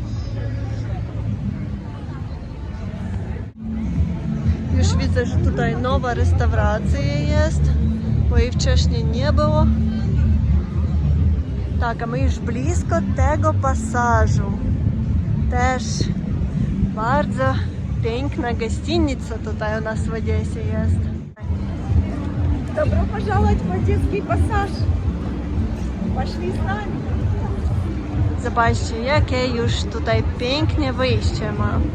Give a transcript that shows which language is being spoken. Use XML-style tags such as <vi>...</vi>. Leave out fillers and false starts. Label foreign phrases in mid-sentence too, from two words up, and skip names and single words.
<pl>Już widzę, że tutaj nowa restauracja jest, bo jej wcześniej nie było. Tak, a my już blisko tego pasażu. Też bardzo piękna gościnica tutaj u nas w Odessie jest.</pl> <ru>Добро пожаловать в Одесский пассаж. Пошли с нами.</ru> <pl>Zobaczcie, jakie już tutaj pięknie wyjście ma.</pl>